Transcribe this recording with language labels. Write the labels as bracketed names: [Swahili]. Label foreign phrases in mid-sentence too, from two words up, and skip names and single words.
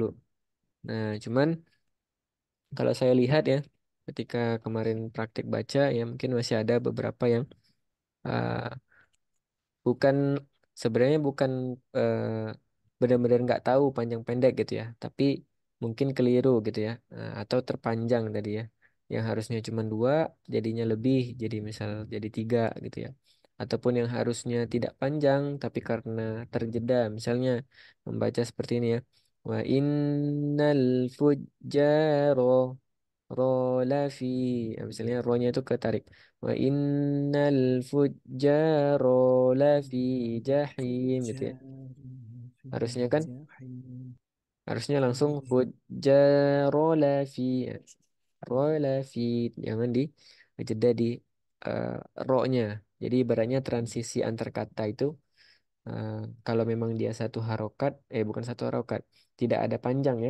[Indonesian] Nah, cuman kalau saya lihat ya, ketika kemarin praktik baca ya mungkin masih ada beberapa yang uh, bukan sebenarnya bukan eh, benar-benar nggak tahu panjang pendek gitu ya, tapi mungkin keliru gitu ya. Atau terpanjang tadi ya, yang harusnya cuma dua jadinya lebih, jadi misal jadi tiga gitu ya, ataupun yang harusnya tidak panjang tapi karena terjeda, misalnya membaca seperti ini ya, [Arabic] وإن الفجار رلفي, [Indonesian] misalnya ronya itu ketarik. [Arabic] وإن الفجار لفي جحيم [Indonesian] gitu ya. [Arabic] فجار في [Indonesian] Harusnya kan [Arabic] جحيم [Indonesian] harusnya langsung [Arabic] الفجار لفي رلفي, [Indonesian] jangan di jeda di eh, ro-nya. Jadi ibaratnya transisi antar kata itu eh, kalau memang dia satu harokat, bukan satu harokat, tidak ada panjang ya.